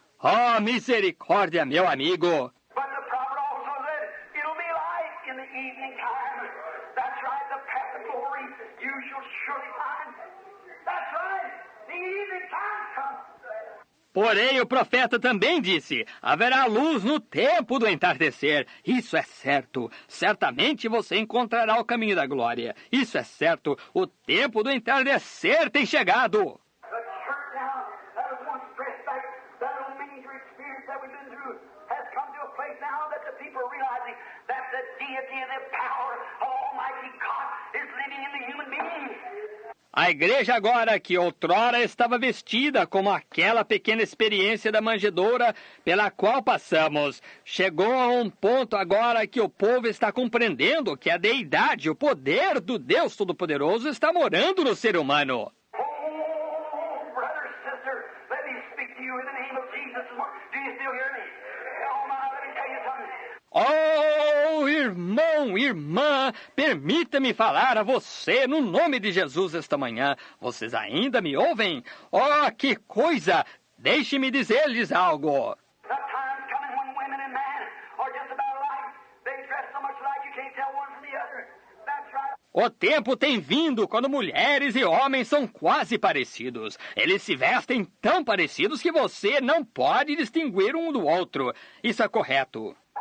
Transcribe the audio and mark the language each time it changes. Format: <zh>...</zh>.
<pt>Oh, misericórdia, meu amigo!</pt> <en>But the prophet also said, it'll be light in the evening time. That's right, the path of glory you shall surely find. That's right, the evening time comes.</en> <pt>Porém, o profeta também disse, haverá luz no tempo do entardecer. Isso é certo. Certamente você encontrará o caminho da glória. Isso é certo. O tempo do entardecer tem chegado.</pt> <en>The church now, that was once dressed like that old manger experience that we've been through, has come to a place now that the people are realizing that the deity and the power of Almighty God is living in the human being.</en> <pt>A igreja agora, que outrora estava vestida como aquela pequena experiência da manjedoura pela qual passamos, chegou a um ponto agora que o povo está compreendendo que a deidade, o poder do Deus Todo-Poderoso está morando no ser humano.</pt> <en>Oh, brother, sister, let me speak to you in the name of Jesus. Do you still hear me? Oh, my, let me tell you something.</en> <pt>Oh, irmão, irmã, permita-me falar a você no nome de Jesus esta manhã. Vocês ainda me ouvem? Oh, que coisa! Deixe-me dizer-lhes algo.</pt> <en>The time's coming when women and men are just about alike. They dress so much alike you can't tell one from the other. That's right.</en> <pt>O tempo tem vindo quando mulheres e homens são quase parecidos. Eles se vestem tão parecidos que você não pode distinguir um do outro. Isso é correto.</pt>